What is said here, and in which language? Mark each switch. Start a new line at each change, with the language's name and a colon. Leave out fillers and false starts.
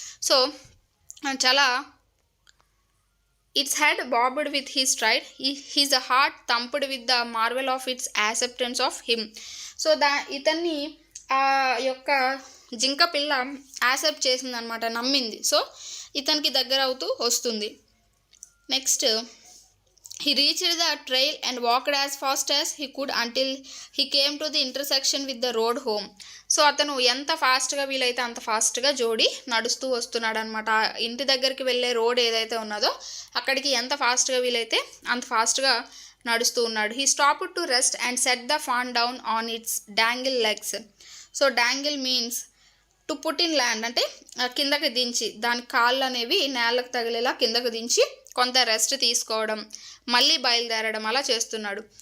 English: So చాలా its head bobbed with his stride, his heart thumped with the marvel of its acceptance of him.
Telugu: So ఇతన్ని ఆ యొక్క జింక పిల్ల యాక్సెప్ట్ చేసిందనమాట, నమ్మింది. సో ఇతనికి దగ్గర అవుతూ వస్తుంది.
English: Next, he reached the trail and walked as fast as he could until he came to the intersection with the road home.
Telugu: So అతను ఎంత ఫాస్ట్గా వీలైతే అంత ఫాస్ట్గా జోడీ నడుస్తూ వస్తున్నాడు అనమాట. ఇంటి దగ్గరికి వెళ్ళే రోడ్ ఏదైతే ఉన్నదో అక్కడికి ఎంత ఫాస్ట్గా వీలైతే అంత ఫాస్ట్గా నడుస్తూ ఉన్నాడు.
English: He stopped to rest and set the fawn down on its dangle legs. So dangle means to put in land
Telugu: అంటే కిందకి దించి, దాని కాళ్ళు అనేవి నేలకు తగిలేలా కిందకు దించి కొంత రెస్ట్ తీసుకోవడం, మళ్ళీ బయలుదేరడం అలా చేస్తున్నాడు.